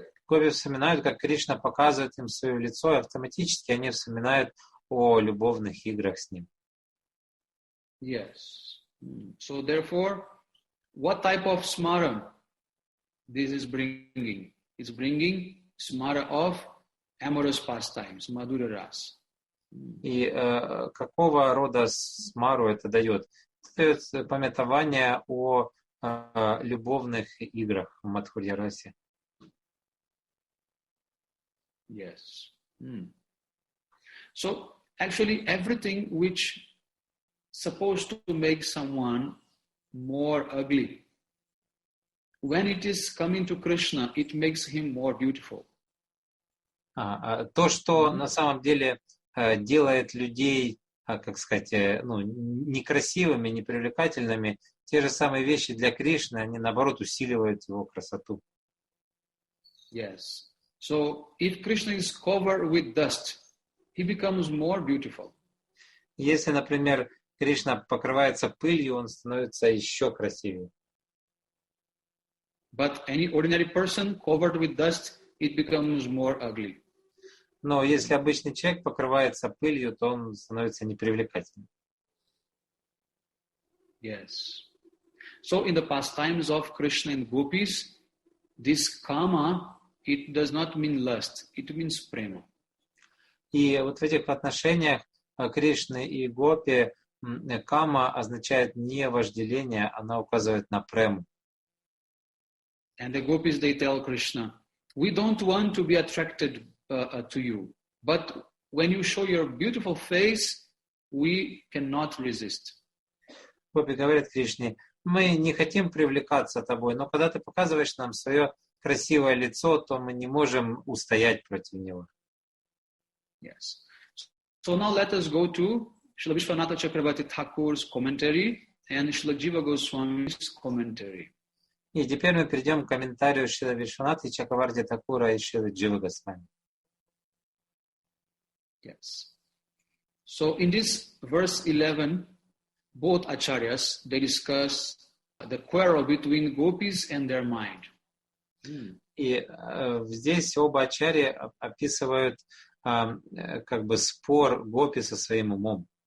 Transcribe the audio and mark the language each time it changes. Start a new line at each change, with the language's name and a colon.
Russian: Гопи вспоминают, как Кришна показывает им свое лицо, и автоматически они вспоминают о любовных играх с ним.
English: Yes. So therefore, what type of smara this is bringing? It's bringing smara of amorous pastimes, Madhura Ras.
Russian: И какого рода смару это дает? Это дает памятование о любовных играх в Мадхурья-расе.
English: Yes. So actually everything which supposed to make someone more ugly, when it is coming to Krishna, it makes him more beautiful.
Russian: То, что на самом деле делает людей, как сказать, некрасивыми, непривлекательными, те же самые вещи для Кришны, они наоборот усиливают его красоту.
English: Yes. So if Krishna is covered with dust, he becomes more beautiful.
Russian: Если, например, Кришна покрывается пылью, он становится еще красивее.
English: But any ordinary person covered with dust, it becomes more ugly.
Russian: Но если обычный человек покрывается пылью, то он становится непривлекательным.
English: Yes. So in the pastimes of Krishna and gopis, this kama, it does not mean lust, it means prema.
Russian: И вот в этих отношениях Кришны и гопи кама означает не вожделение, она указывает на прему.
English: And the gopis, they tell Krishna, we don't want to be attracted to you, but when you show your beautiful face, we cannot resist.
Russian: Гопи говорят Кришне, мы не хотим привлекаться тобой, но когда ты показываешь нам свое красивое лицо, то мы не можем устоять против него.
English: Yes. So now let us go to Srila Vishwanatha Chakravarti Thakur's commentary and Srila Jiva Goswami's commentary.
Russian: И теперь мы перейдем к комментарию Шрила Вишванаты Чакраварти Такура и Шрилы Дживы Госвами.
English: Yes. So in this verse 11, both acharyas, they discuss the quarrel between gopis and their mind.
Russian: И здесь оба ачарьи описывают как бы спор гопи со своим умом.